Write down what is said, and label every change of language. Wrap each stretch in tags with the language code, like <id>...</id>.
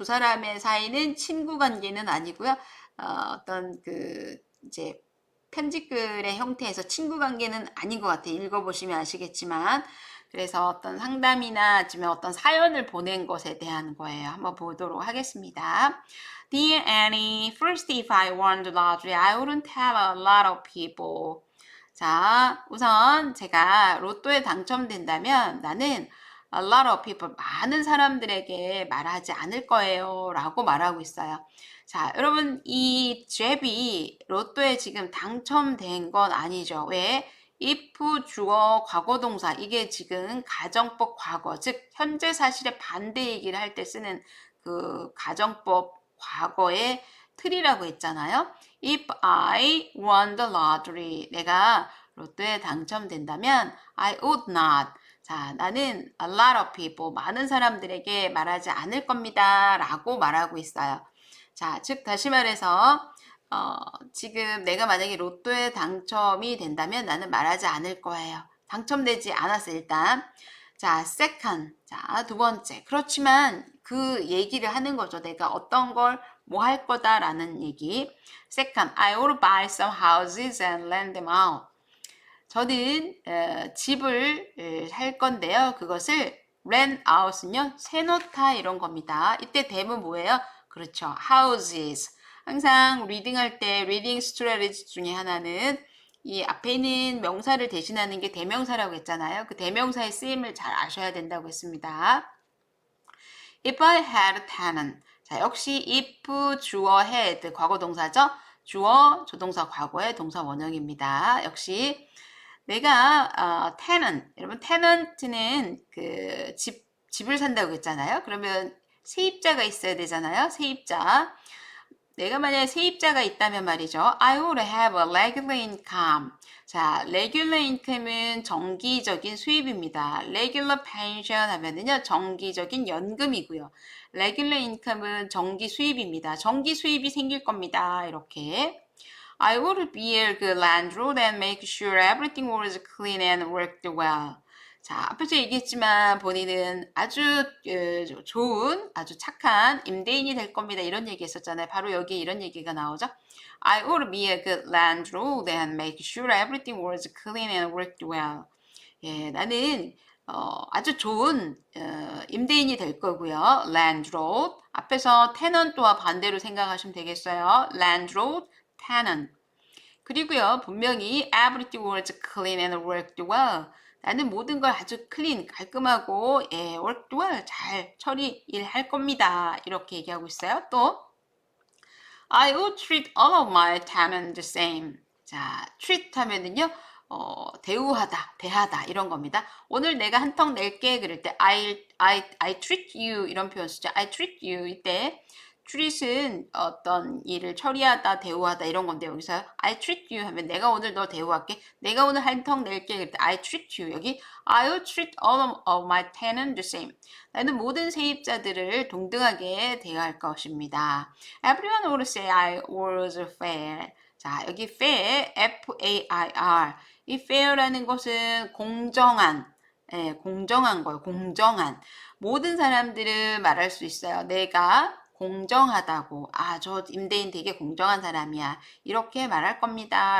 <ko>두 사람의 사이는 친구 관계는 아니고요. 어떤 이제 편집글의 형태에서 친구 관계는 아닌 것 같아요. 읽어보시면 아시겠지만. 그래서 어떤 상담이나 아니면 어떤 사연을 보낸 것에 대한 거예요. 한번 보도록 하겠습니다.</ko> <en>Dear Annie, first if I won the lottery, I wouldn't have a lot of people.</en> <ko>자, 우선 제가 로또에 당첨된다면 나는</ko> <en>a lot of people,</en> <ko>많은 사람들에게 말하지 않을 거예요. 라고 말하고 있어요. 자, 여러분, 이 잽이 로또에 지금 당첨된 건 아니죠. 왜? if 주어 과거동사 이게 지금 가정법 과거 즉 현재 사실의 반대 얘기를 할 때 쓰는 가정법 과거의 틀이라고 했잖아요.</ko> <en>If I won the lottery</en> <ko>내가 로또에 당첨된다면</ko> <en>I would not</en> <ko>자 나는</ko> <en>a lot of people</en> <ko>많은 사람들에게 말하지 않을 겁니다 라고 말하고 있어요. 자, 즉 다시 말해서 지금 내가 만약에 로또에 당첨이 된다면 나는 말하지 않을 거예요. 당첨되지 않았어 일단. 자, second. 자, 두 번째. 그렇지만 그 얘기를 하는 거죠. 내가 어떤 걸 뭐 할 거다라는 얘기.</ko> <en>Second, I will buy some houses and rent them out.</en> <ko>저는 집을 살 건데요. 그것을 rent out은요. 세놓다 이런 겁니다. 이때 대문 뭐예요? 그렇죠. houses. 항상 리딩할 때 리딩 스트래티지 중에 하나는 이 앞에 있는 명사를 대신하는 게 대명사라고 했잖아요. 그 대명사의 쓰임을 잘 아셔야 된다고 했습니다.</ko> <en>If I had a tenant.</en> <ko>자, 역시 if 주어 had 과거 동사죠. 주어 조동사 과거의 동사 원형입니다. 역시 내가 tenant. 여러분 tenant는 그 집을 산다고 했잖아요. 그러면 세입자가 있어야 되잖아요. 세입자. 내가 만약에 세입자가 있다면 말이죠.</ko> <en>I would have a regular income.</en> <ko>자, regular income은 정기적인 수입입니다. regular pension 하면은요, 정기적인 연금이고요. regular income은 정기 수입입니다. 정기 수입이 생길 겁니다. 이렇게.</ko> <en>I would be a good landlord and make sure everything was clean and worked well.</en> <ko>자, 앞에서 얘기했지만 본인은 아주 좋은, 아주 착한 임대인이 될 겁니다. 이런 얘기 했었잖아요. 바로 여기에 이런 얘기가 나오죠.</ko> <en>I would be a good landlord and make sure everything was clean and worked well.</en> <ko>예, 나는 아주 좋은 임대인이 될 거고요.</ko> <en>landlord.</en> <ko>앞에서 tenant와 반대로 생각하시면 되겠어요.</ko> <en>landlord, tenant.</en> <ko>그리고요, 분명히</ko> <en>everything was clean and worked well.</en> <ko>나는 모든 걸 아주 클린, 깔끔하고</ko> <en>worked well,</en> <ko>잘 처리 일할 겁니다. 이렇게 얘기하고 있어요.</ko> <en>또 I would treat all of my tenants the same.</en> <ko>자, treat 하면은요, 대우하다, 대하다 이런 겁니다. 오늘 내가 한턱 낼게 그럴 때</ko> <en>I treat you</en> <ko>이런 표현 쓰죠.</ko> <en>I treat you</en> <ko>이때 treat은 어떤 일을 처리하다, 대우하다 이런 건데 여기서 I treat you 하면 내가 오늘 너 대우할게. 내가 오늘 한턱 낼게 그럴 때</ko> <en>I treat you</en> <ko>여기</ko> <en>I will treat all of my tenants the same.</en> <ko>나는 모든 세입자들을 동등하게 대할 것입니다.</ko> <en>Everyone would say I was fair.</en> <ko>자, 여기 fair, F-A-I-R. 이 fair라는 것은 공정한, 공정한 거예요. 공정한. 모든 사람들은 말할 수 있어요. 내가 공정하다고. 아, 저 임대인 되게 공정한 사람이야. 이렇게 말할 겁니다.</ko>